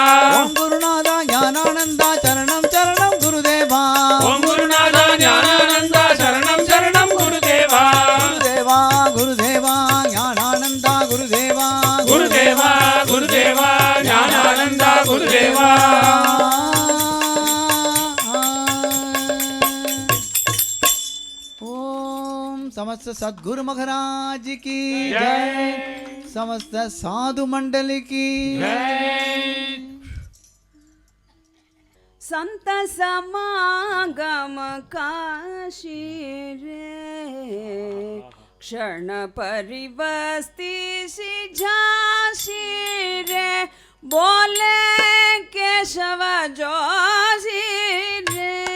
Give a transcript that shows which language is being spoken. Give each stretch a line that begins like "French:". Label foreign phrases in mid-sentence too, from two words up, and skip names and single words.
Tamil: ஓம் குருநாதா ஞானானந்தா சரணம் சரணம் குருதேவா. ஓம் குருநாதா ஞானானந்தா சரணம் சரணம் குருதேவா. குருதேவா குருதேவா ஞானானந்தா குருதேவா. குருதேவா குருதேவா ஞானானந்தா குருதேவா.
Hindi: ओम समस्त सद्गुरु महाराज की जय। जय. समस्त साधु मंडल की संत समागम काशी रे क्षण परिवस्ती सी झांसी रे बोले केशव जोशी रे